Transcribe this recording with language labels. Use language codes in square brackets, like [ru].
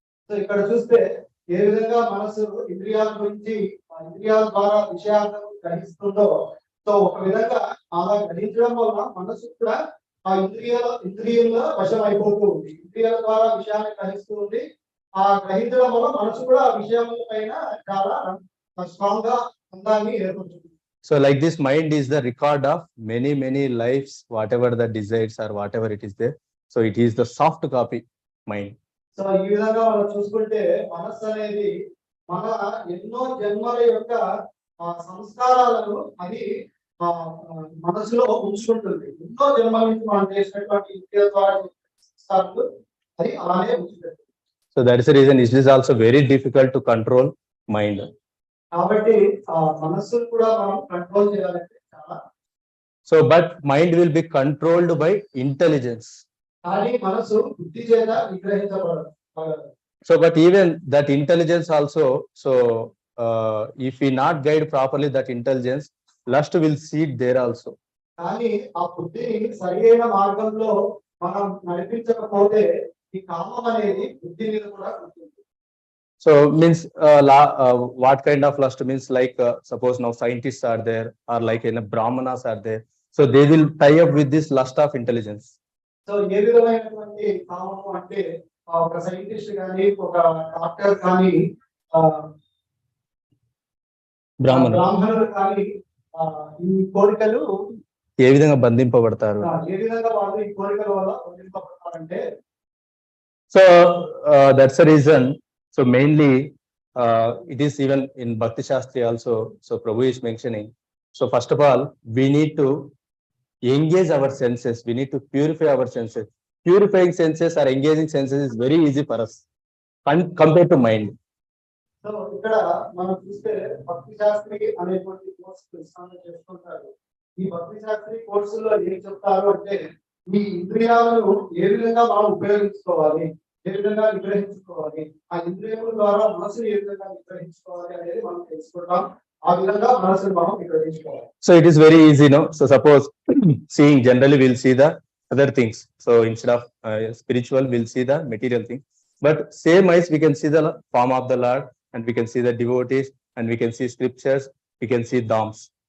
[te] So ఇక్కడ చూస్తే ఏ విధంగా మనసు ఇంద్రియాల గురించి ఇంద్రియాల ద్వారా విషయాలను గ్రహిస్తుందో, సో ఒక విధంగా అలా గ్రహించడం వల్ల మనసు కూడా ఆ ఇంద్రియాల వశం అయిపోతూ ఉంది. ఇంద్రియాల ద్వారా విషయాన్ని గ్రహిస్తూ ఉంది. ఆ గ్రహించడం వల్ల మనసు కూడా ఆ విషయం పైన చాలా స్ట్రాంగ్ గా అందాన్ని ఏర్పడుతుంది. [en] So like this, mind is the record of many lives, whatever the desires or whatever it is there. So it is the soft copy mind. [te] So ఈ విధంగా మనం చూసుకుంటే మనస్సు అనేది మన ఎన్నో జన్మల యొక్క సంస్కారాలను అది మనసులో ఉంచుకుంటుంది. ఎన్నో జన్మల నుంచి మనం చేసినటువంటి ఇంద్రియాల ద్వారా సంస్కారాలు అది అలానే ఉంచుతుంది. [en] So that is the reason it is also very difficult to control mind. [te] కాబట్టి మనస్సును కూడా మనం కంట్రోల్ చేయాలంటే చాలా. [en] So but mind will be controlled by intelligence. [te] కానీ మనసు బుద్ధి చేత నిగ్రహించబడదు. [en] So but even that intelligence also, so if we not guide properly that intelligence, lust will seed there also. [te] కానీ ఆ బుద్ధిని సరైన మార్గంలో మనం నడిపించకపోతే ఈ కామం అనేది బుద్ధి మీద కూడా ఉంటుంది. [en] So means what kind of lust means, like suppose now scientists are there, or like brahmanas are there, so they will tie up with this lust of intelligence. [te] So ఏ విధమైనటువంటి కామము అంటే ఒక సైంటిస్ట్ కానీ, ఒక డాక్టర్ కానీ, బ్రాహ్మణులు కానీ ఈ కోరికలు ఏ విధంగా బంధింపబడతారు, ఏ విధంగా వాళ్ళు ఈ కోరికల వల్ల బంధింపబడతారంటే, [en] so that's the reason. So mainly it is even in Bhakti Shastri also. So Prabhu is mentioning. So first of all, we need to engage our senses. We need to purify our senses. Purifying senses or engaging senses is very easy for us compared to mind. [te] So ఇక్కడ మనం చూస్తే భక్తి శాస్త్రి అనేటువంటి course చేసుకుంటారు. ఈ భక్తి శాస్త్రి కోర్సులో ఏం చెప్తారు అంటే, ఈ ఇంద్రియాలను ఏ విధంగా మనం ఉపయోగించుకోవాలి, ఏ విధంగా నిగ్రహించుకోవాలి, ఆ ఇంద్రియముల ద్వారా మనసుని ఏ విధంగా నిగ్రహించుకోవాలి అనేది మనం తెలుసుకుంటాం. ఆ విధంగా మనసుని మనం నిగ్రహించుకోవాలి. [en] So it is very easy, no? So suppose seeing, generally we'll see the other things. So instead of spiritual, we'll see the material thing. But same as we can see the form of the Lord, and we can see the devotees, and we can see scriptures, we can see dhammas.